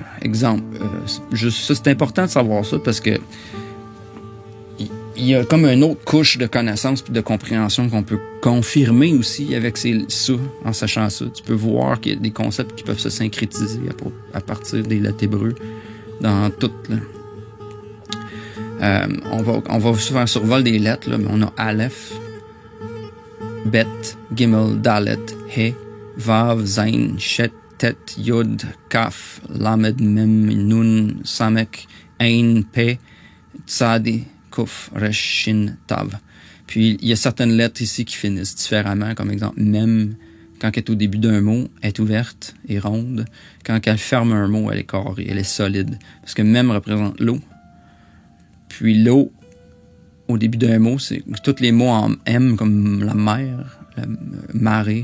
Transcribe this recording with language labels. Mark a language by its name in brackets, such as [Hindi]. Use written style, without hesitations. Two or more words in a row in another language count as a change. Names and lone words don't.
[French] Exemple, ça, c'est important de savoir ça parce que il y a comme une autre couche de connaissances et de compréhension qu'on peut confirmer aussi avec ça, en sachant ça. Tu peux voir qu'il y a des concepts qui peuvent se syncrétiser à partir des lettres hébreux dans toutes. On va faire un survol des lettres, là, mais on a Aleph, Bet, Gimel, Dalet, He, Vav, Zain, Shet, Tet, Yod, Kaf, Lamed, Mem, Nun, Samek, Ein, Pe, Tzadi, Kuf, Resh, Shin, Tav. Puis, il y a certaines lettres ici qui finissent différemment, comme exemple, Mem, quand elle est au début d'un mot, elle est ouverte et ronde. Quand elle ferme un mot, elle est carrée, elle est solide. Parce que Mem représente l'eau. Puis l'eau, au début d'un mot, c'est tous les mots en M, comme la mer, la marée.